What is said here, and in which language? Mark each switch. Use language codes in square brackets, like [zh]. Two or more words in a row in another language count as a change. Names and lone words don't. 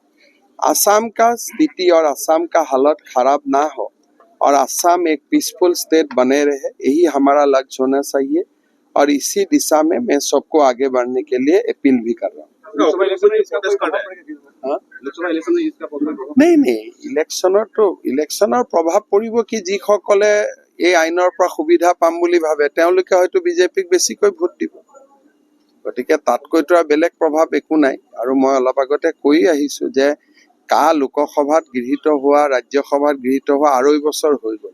[hi] असम का स्थिति और असम का हालत खराब ना हो और असम एक [en] peaceful state [hi] बने रहे, यही हमारा लक्ष्य होना चाहिए और इसी दिशा में मैं सबको आगे बढ़ने के लिए अपील भी कर रहा हूँ। नहीं, [as] ইলেকশ্যনৰ প্ৰভাৱ পৰিব কি, যিসকলে এই আইনৰ পৰা সুবিধা পাম বুলি ভাবে তেওঁলোকে হয়তো বিজেপিক বেছিকৈ ভোট দিব। গতিকে তাতকৈতো আৰু বেলেগ প্ৰভাৱ একো নাই। আৰু মই অলপ আগতে কৈ আহিছো যে লোকসভাত গৃহীত হোৱা, ৰাজ্যসভাত গৃহীত হোৱা 2.5 বছৰ হৈ গ'ল।